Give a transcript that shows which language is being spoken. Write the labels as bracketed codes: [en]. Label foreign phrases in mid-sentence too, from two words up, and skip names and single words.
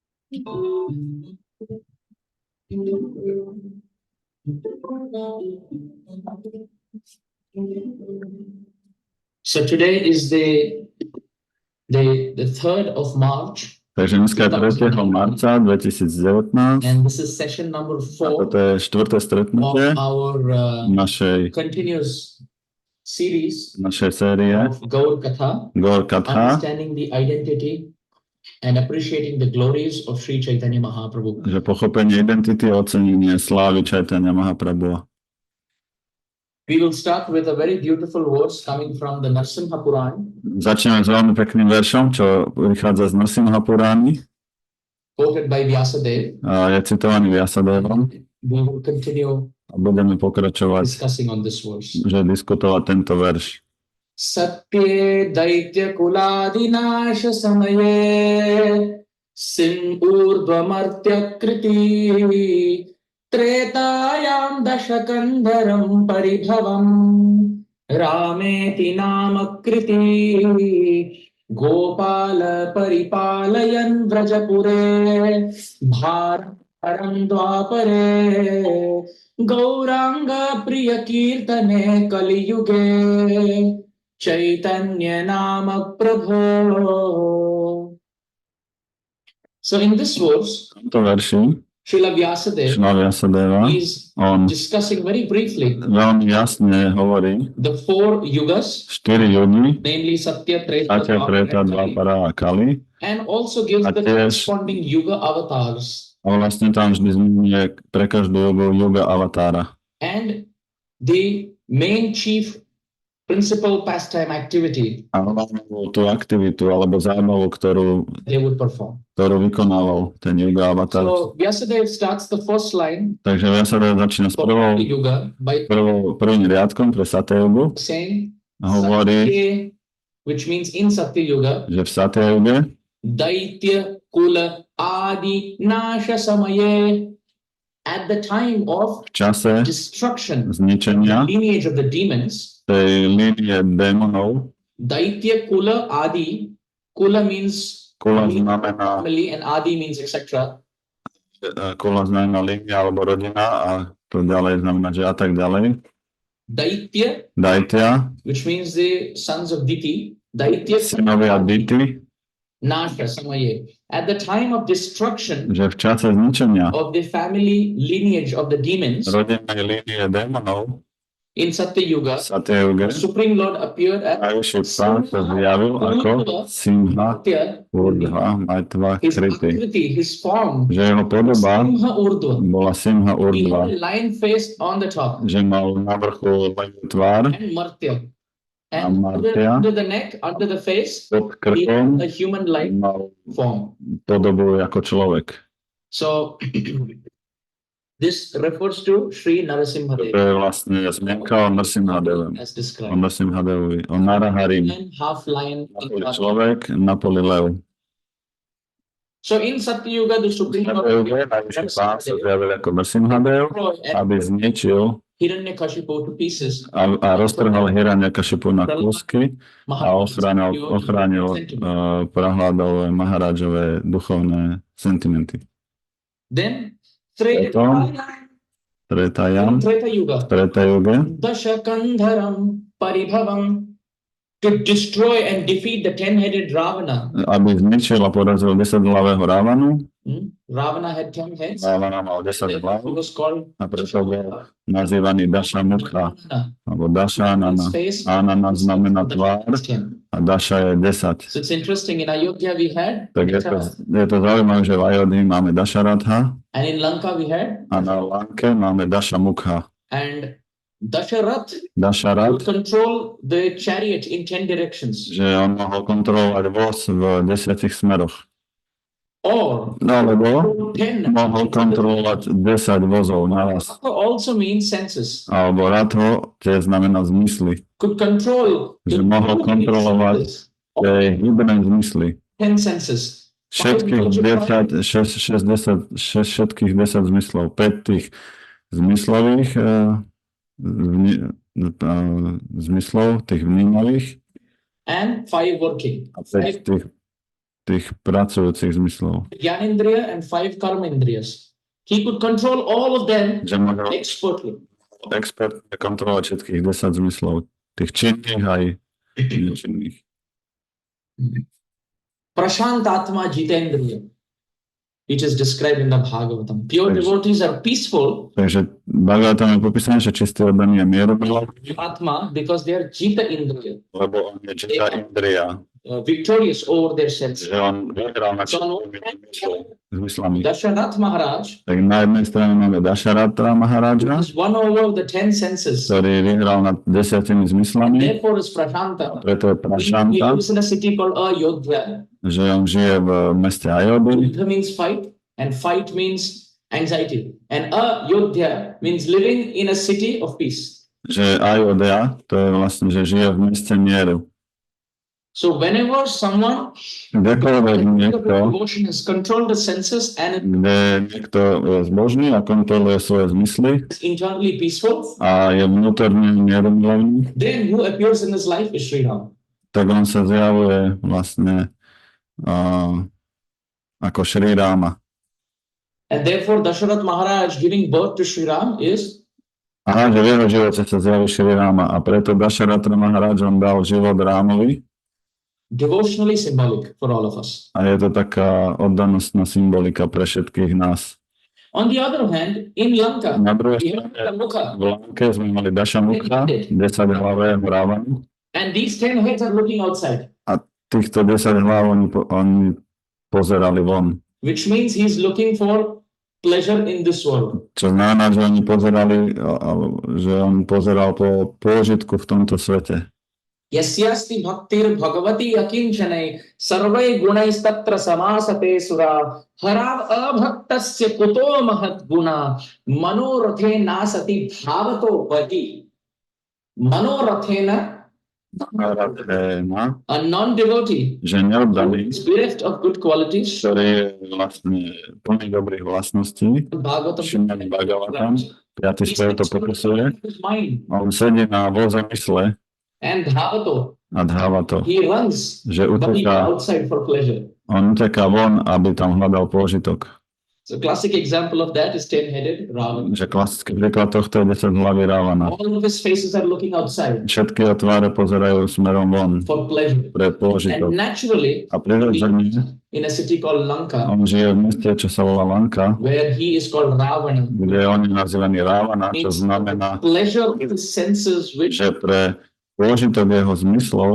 [en] So today is the 3rd of March. [sk] Takže dneska je 3. marca 2019 [en] and this is session number [sk] a toto 4 je 4. stretnutie [en] of our [sk] našej [en] continuous series [sk] série [en] of Gaur Katha, Gaur Katha, understanding the identity and appreciating the glories of Sri Chaitanya Mahaprabhu. [sk] že pochopenie identity a ocenenie slávy Chaitanya Mahaprabhu. [en] We will start with a very beautiful verse coming from the Narsimha Puran, [sk] Začneme s veľmi pekným veršom, čo vychádza z Narsimha Purány [en] quoted by Vyasadeva. [sk] a je citovaný Vyasadevom [en] We will continue [sk] a budeme pokračovať, [en] discussing on this verse. [sk] že diskutovať tento verš. [sa] Satye daitya kuladinasha samaye sim urdhvamartya kriti tretayam dashakandharam paribhavam rameti namakriti gopala paripalayan vrajapure bharam dvapare gauranga priya kirtane kaliyuge Chaitanya Nama Prabhu. [en] So in this verse, [sk] V tomto verši Srila Vyasadeva is on [en] discussing very briefly [sk] veľmi jasne hovorí [en] the 4 yugas, [sk] 4 jugy, [en] namely Satya, Treta, [sk] Satya, Treta, Dvapara a Kali, [en] and also gives the corresponding yuga avatars. [sk] a vlastne tam vždy zmienuje pre každú yuga avatára. [en] And the main chief principal pastime activity [sk] A hlavnú tú aktivitu alebo zábavu, ktorú [en] they would perform. [sk] vykonával ten yuga avatar. [en] So Vyasadeva starts the first line [sk] Takže Vyasadeva začína s [en] for the yuga by [sk] prvým riadkom pre Satyajugu [en] saying [sk] a hovorí, [en] Satya, which means in Satya Yuga, [sk] že v Satyajuge [sa] Daitya Kula Adi Nasha Samaye, [en] at the time of [sk] v čase [en] destruction, [sk] zničenia [en] lineage of the demons, [sk] tej línie démonov, [sa] Daitya Kula Adi, [en] Kula means [sk] Kula znamená [en] family and Adi means etc. [sk] línia alebo rodina a to ďalej znamená, že a tak ďalej. [en] Daitya, which means the sons of Diti, Daitya [sk] synovia Diti, [sa] Nasha Samaye. [en] At the time of destruction [sk] že v čase zničenia [en] of the family lineage of the demons [sk] rodinnej línie démonov [en] in Satya Yuga, [sk] v Satyajuge [en] Supreme Lord appeared as [sk] najvyšší pán sa zjavil ako Simha [en] Satya, [sa] Urdhva Maitva [en] his Kriti, [sk] akriti, [en] his form, [sk] že jeho podoba [sa] Simha Urdhva. [sk] bola Simha [en] He Urdhva, had a lion face on the top [sk] že mal na vrchu levý tvár [en] and Martya. [sk] a [en] And Martya under the neck, under the face, [sk] pod [en] he [sk] krkom [en] had a human-like [sk] mal [en] form. [sk] podobu ako človek. [en] So this refers to Sri Narasimha [sk] To [en] Dev [sk] je vlastne zmienka o Narsimhadevovi. [en] as [sk] O [en] described. [sk] Narsimhadevovi, o Naraharim. [en] Half lion. [sk] Napoli človek, napoli lev. [en] So in Satya Yuga, the Supreme Lord [sk] Najvyšší pán sa zjavil ako Narsimhadev, aby zničil [en] Hiranyakashipu to pieces [sk] a roztrhal Hiranyakashipu na kúsky a ochránil Prahladové Maharadžové duchovné sentimenty. [en] Then [sk] Potom Tretayam, [en] Treta Yuga, [sk] Treta Yuge, [sa] Dashakandharam Paribhavam, [en] to destroy and defeat the 10-headed Ravana. [sk] aby zničil a porazil 10-hlavého Rávanu. [en] Ravana had 10 heads. [sk] Rávana mal 10 hlav [en] He was called [sk] a preto bol nazývaný Dasha Mukha, alebo Dasha Anana. Anana znamená tvár a Dasha je 10. [en] So it's interesting, in Ayodhya we had [sk] Tak je to zaujímavé, že v Ayodhi máme Dasharatha [en] and in Lanka we had [sk] a na Lanke máme Dasha Mukha. [en] and Dasharath [sk] Dasharat, [en] would control the chariot in 10 directions. [sk] že on mohol kontrolovať voz v 10 smeroch. [en] Or [sk] Alebo 10 mohol kontrolovať 10 vozov naraz. [en] also means senses. [sk] Alebo Ratho, čo znamená zmysly. [en] Could control [sk] Že mohol kontrolovať tie hybné zmysly. [en] 10 senses. [sk] Všetkých 10 zmyslov. 5 tých zmyslových zmyslov, tých vnímavých [en] And 5 working. [sk] a 5 tých tých pracujúcich zmyslov. [en] Jnanendriya and 5 karmendriyas. He could control all of them [sk] Že môže [en] expertly. [sk] expertne kontrolovať všetkých 10 zmyslov, tých činných aj nečinných. [sa] Prashantatma Jitendriya, [en] which is described in the Bhagavatam. Pure devotees are peaceful. [sk] Takže Bhagavatam je popísané, že čistý oddaný je mierumilovný, [en] Atma, because they are [sa] Jita Indriya, [sk] lebo on je [sa] Jita Indriya, [en] victorious over their senses. [sk] že on vyhral na zmyslami. [en] Dasharath Maharaj [sk] Tak na jednej strane máme Dašarata Maharaja, [en] is one over the 10 senses. [sk] ktorý vyhral nad 10 zmyslami, [en] Therefore is Prashanta. [sk] preto je [en] He [sk] Prašanta, [en] lives in a city called Ayodhya. [sk] že on žije v meste Ayodhya. [en] Yudha means fight, and fight means anxiety. And Ayodhya means living in a city of peace. [sk] Že Ayodhya, to je vlastne, že žije v meste mieru. [en] So whenever someone [sk] Kdekoľvek niekto, [en] devotion has controlled the senses and [sk] kde niekto je zbožný a kontroluje svoje zmysly [en] is internally peaceful, [sk] a je vnútorne mierumilovný, [en] then who appears in his life is Šrí Ram. [sk] tak on sa zjavuje vlastne ako Šrí Ráma. [en] And therefore Dasharath Maharaj giving birth to Šrí Ram is [sk] Aha, že v jeho živote sa zjaví Šrí Ráma a preto Dašaratra Maharaj on dal život Rámovi [en] devotionally symbolic for all of us. [sk] a je to taká oddanostná symbolika pre všetkých nás. [en] On the other hand, in Lanka, [sk] Na druhej [en] we have [sk] strane Mukha, v Lanke sme mali Dašamukha, 10 hlavého Rávanu. [en] and these 10 heads are looking outside, [sk] Týchto 10 hlav oni pozerali von. [en] which means he's looking for pleasure in this world. [sk] Čo znamená, že oni pozerali, že on pozeral po pôžitku v tomto svete. [sa] Yasyasti bhaktir bhagavati akinchane sarvai gunais tatra samasate sura harav abhaktasya kuto mahat guna manorathe nasati bhavato bhati. Manorathena, [en] a non-devotee, [sk] Že neoddaný, [en] is bereft of good qualities. [sk] ktorý je vlastne plný dobrých vlastností, [en] Bhagavatam. [sk] Šimani Bhagavatam, 5. [en] He's [sk] spev to popisuje, [en] his mind [sk] on sedí na voze mysle [en] and bhavato. [sk] a dháva to, [en] He runs, [sk] že [en] but he [sk] uteká, [en] outside for pleasure. [sk] on uteká von, aby tam hľadal pôžitok. [en] So classic example of that is 10-headed Ravana. [sk] Že klasický príklad tohto je 10 hlavy Rávana. [en] All of his faces are looking outside [sk] Všetky jeho tváre pozerajú smerom von [en] for pleasure. [sk] pre pôžitok. [en] And naturally, [sk] A prirodzene [en] in a city called Lanka, [sk] on žije v meste, čo sa volá Lanka, [en] where he is called Ravana, [sk] kde on je nazývaný Rávana, čo [en] means [sk] znamená, [en] pleasure of the senses [sk] že pre pôžitok jeho zmyslov,